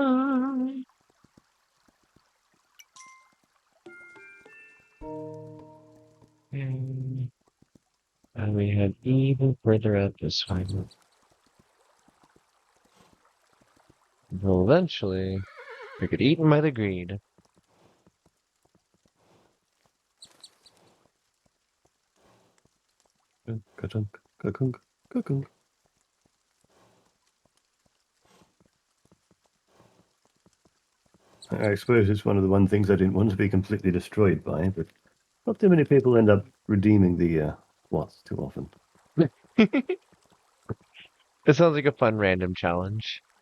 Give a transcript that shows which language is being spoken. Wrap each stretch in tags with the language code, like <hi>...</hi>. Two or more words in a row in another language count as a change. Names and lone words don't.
<en>And we head even further out this way. Well, eventually, we get eaten by the greed. Ka-chunk, ka-kunk, ka-kunk. I suppose it's one of the things I didn't want to be completely destroyed by, but not too many people end up redeeming the squats too often. It sounds like a fun random challenge.</en>